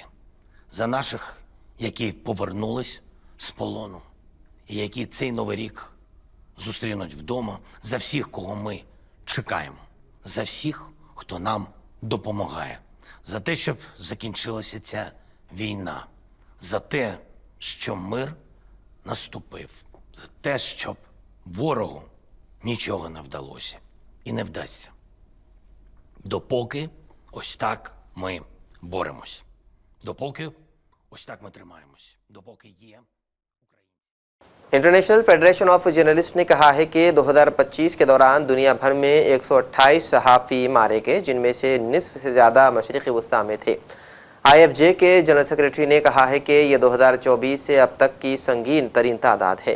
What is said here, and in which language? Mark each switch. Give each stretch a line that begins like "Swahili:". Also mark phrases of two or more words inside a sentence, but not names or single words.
Ukrainian: За наших, які повернулись з полону і які цей Новий рік зустрінуть вдома, за всіх, кого ми чекаємо, за всіх, хто нам допомагає, за те, щоб закінчилася ця війна, за те, що мир наступив, за те, щоб ворогу нічого не вдалося і не вдасться. Допоки ось так ми боремось. Допоки ось так ми тримаємось. Допоки є
Urdu: انٹرنیشنل فیڈریشن آف جرنلسٹ نے کہا ہے کہ 2025 کے دوران دنیا بھر میں 128 صحافی مارے گئے، جن میں سے نصف سے زیادہ مشرقی وسطیٰ میں تھے. IFJ کے جنرل سیکرٹری نے کہا ہے کہ یہ 2024 سے اب تک کی سنگین ترین تعداد ہے.